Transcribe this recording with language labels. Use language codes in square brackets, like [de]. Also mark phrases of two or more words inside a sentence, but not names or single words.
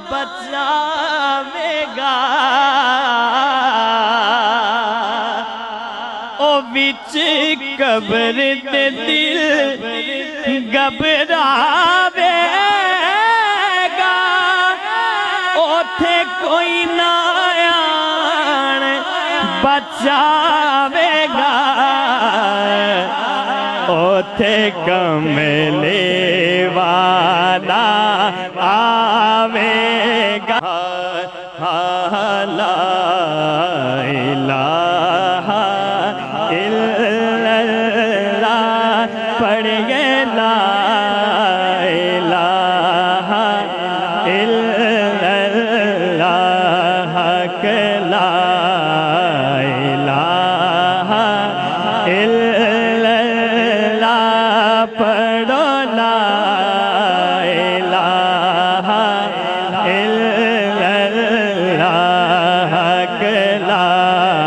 [pa] بچاویگا او وچ قبر دے دل گھبراویگا اوتھے کوئی نہ آن بچاویگا اوتھے کملی والا آویگا [ar] لا إله إلا الله [pa] پڑھیے [ar] لا إله إلا الله ك لا إله إلا الله [pa] پڑھو [ar] لا إله إلا الله ك لا